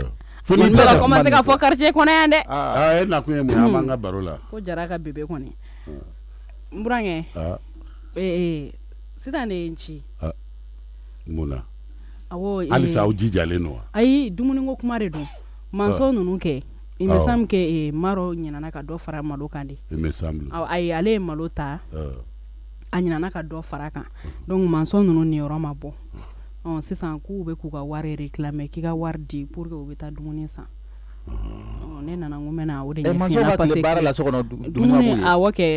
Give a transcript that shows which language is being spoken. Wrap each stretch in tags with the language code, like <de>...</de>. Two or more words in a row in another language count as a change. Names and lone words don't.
<bm>fo ni bɛ ka commencer ka fɔ quartier kɔnɔ yan dɛ e na kun ye mun ye an b'an ka baro la ko jara ka bébé kɔni n burankɛ sisan de ye n ci mun na awɔ halisa aw jijalen don wa ayi dumuni ko kuma de don manso ninnu kɛ</bm> <fr>il me semble que</fr> <bm>Maro ɲinana ka dɔ fara malo kan de</bm> <fr>il me semble</fr> <bm>ayi ale ye malo ta a ɲinana ka dɔ fara kan donc manso ninnu niyɔrɔ ma bɔ sisan k'u bɛ k'u ka wari réclamer k'i ka wari di</bm> <fr>pour que</fr> <bm>u bɛ taa dumuni san ne nana n ko n bɛna o de ɲɛf'i ɲɛna</bm> <fr>parce que</fr> <bm>baara la so kɔnɔ dumuni awɔ kɛ</bm>